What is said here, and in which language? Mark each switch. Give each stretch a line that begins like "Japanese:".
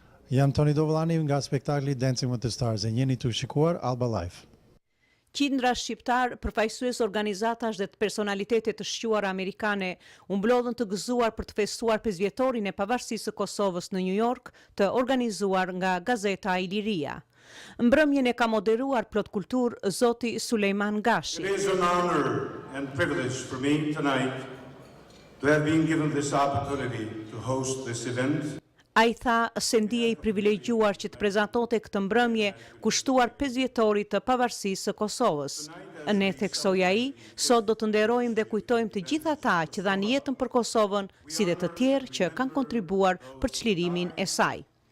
Albanian: Jam Toni Dovllani nga spektakli Dancing with the Stars e jeni të shikuar Alba Life. Qindra shqiptar, përfaqësues organizatash dhe të personalitetet të shquara amerikane u mblodhën të gëzuar për të festuar 5 vjetorin e pavarësisë së Kosovës në New York, të organizuar nga Gazeta Illyria. Mbremjen e ka moderuar plot kultur zoti Sulejman Gashi.
English: It is an honor and privilege for me tonight to have been given this opportunity to host this event.
Albanian: A I tha se ndije I privilegjuar që të prezantonte këtë mbrëmje kushtuar 5 vjetorit të pavarësisë së Kosovës. Ne theksoi ai, sot do të nderojmë dhe kujtojmë të gjithë ata që dhanë jetën për Kosovën, si dhe të tjerë që kanë kontribuar për çlirimin e saj.